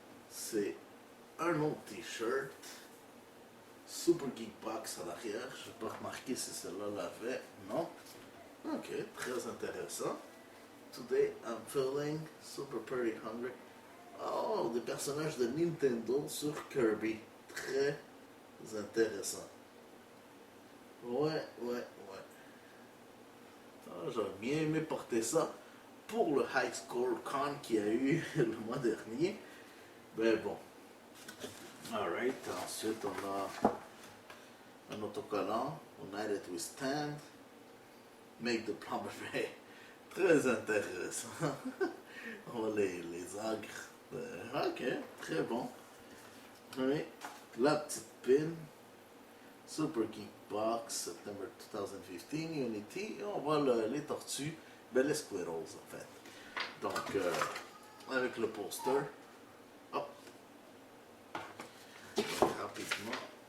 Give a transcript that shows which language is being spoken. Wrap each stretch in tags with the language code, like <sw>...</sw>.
<fr>C'est un autre t-shirt. Super Geek Box à l'arrière. Je n'ai pas remarqué si celle-là l'avait. Non. Ok, très intéressant.</fr> <en>Today I'm feeling super pretty hungry.</en> <fr>Oh, des personnages de Nintendo sur Kirby. Très intéressant. Ouais, ouais, ouais. Ah, j'aurais bien aimé porter ça pour le High Score Con qu'il y a eu le mois dernier. Mais bon.</fr> <en>Alright,</en> <fr>ensuite on a un autocollant.</fr> <en>United We Stand. Make the Plumber Bay.</en> <fr>Très intéressant. On voit les agres. Ok, très bon. Oui, la petite pin.</fr> <en>Super Geek Box, September 2015, Unity.</en> <fr>Et on voit les tortues. Ben, les squirrels en fait. Donc, avec le poster. Hop. Donc, rapidement.</fr>